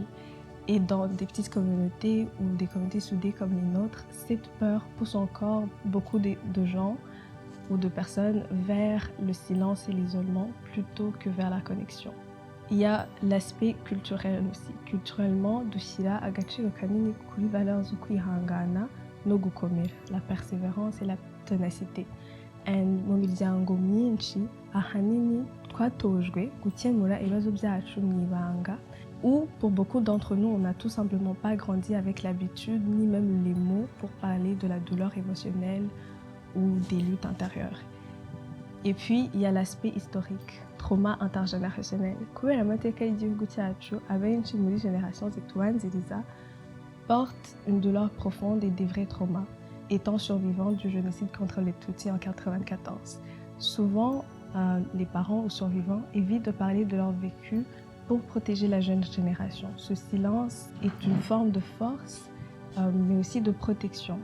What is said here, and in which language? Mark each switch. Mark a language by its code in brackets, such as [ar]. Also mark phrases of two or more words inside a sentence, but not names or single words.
[fr] Et dans des petites communautés ou des communautés soudées comme les nôtres, cette peur pousse encore beaucoup de gens ou de personnes vers le silence et l'isolement plutôt que vers la connexion. Il y a l'aspect culturel aussi. Culturellement, [rw] dushyira agaciro kanini kuri valeurs zo kwihangana no gukomera, [fr] la persévérance et la ténacité. [rw] And mu miryango myinshi ahanini twatojwe gukemura ibibazo byacu mu ibanga, [fr] ou pour beaucoup d'entre nous, on n'a tout simplement pas grandi avec l'habitude ni même les mots pour parler de la douleur émotionnelle ou des luttes intérieures. Et puis, il y a l'aspect historique, trauma intergénérationnel. [rw] Kubera amateka y'igihugu cyacu, abenshi muri génération zitubanziriza [fr] portent une douleur profonde et des vrais traumas, étant survivants du génocide contre les Tutsis en 1994. Souvent, les parents ou survivants évitent de parler de leur vécu pour protéger la jeune génération. Ce silence est une forme de force, mais aussi de protection.